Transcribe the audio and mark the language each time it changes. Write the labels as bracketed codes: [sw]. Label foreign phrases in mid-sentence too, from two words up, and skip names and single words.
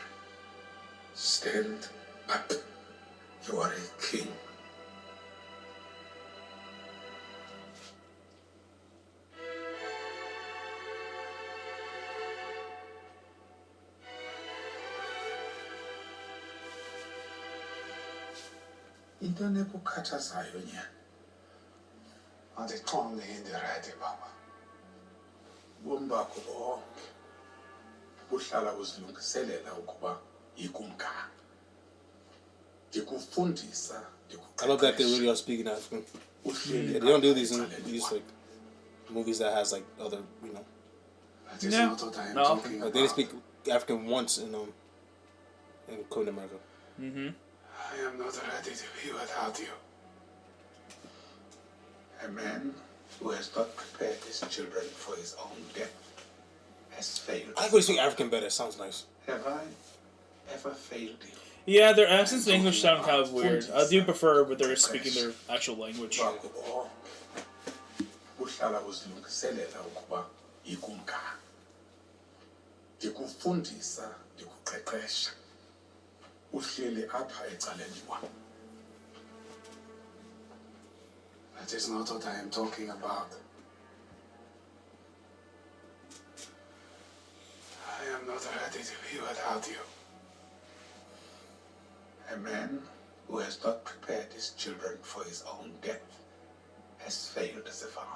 [en] Stand up. You are a king. [xh] Into nekukhathazayo nyana. Andixonge indiraythi baba. Ubomi bakho bonke buhlala uzilungiselela ukuba yikumkani. Ndikufundisa, [en] I love that they really are speaking African. Yeah, they don't do these in these like movies that has like other That is Yeah. not what I am No. talking like about. they didn't speak African once in Captain America. Mm-hmm. I am not ready to be without you. A man who has not prepared his children for his own death has failed. I like when you speak African better. It sounds nice. Have I ever failed you? Yeah, their accents in English sound kind of weird. I do prefer when they're speaking their actual language. [xh] Bakho bonke buhlala uzilungiselela ukuba yikumkani. Ndikufundisa, ndikuqeqesha. Uhleli apha ecaleni kwam. [en] That is not what I am talking about. I am not ready to be without you. A man who has not prepared his children for his own death has failed as a father.